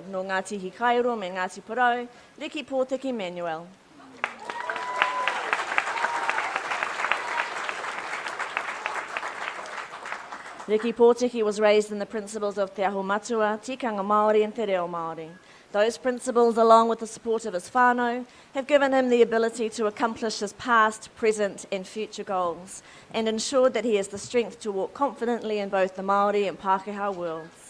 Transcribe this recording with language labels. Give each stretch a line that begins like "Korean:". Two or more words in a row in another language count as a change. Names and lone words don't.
Māori: Nō Ngāti Hikairo me Ngāti Porou, Riki Pōtiki Manuel.
English: Riki Pōtiki was raised in the principles of Te Aho Matua,
Māori: Tikanga Māori
English: and Te Reo Māori. Those principles, along with the support of his whānau, have given him the ability to accomplish his past, present and future goals, and ensured that he has the strength to walk confidently in both the Māori and Pākehā worlds.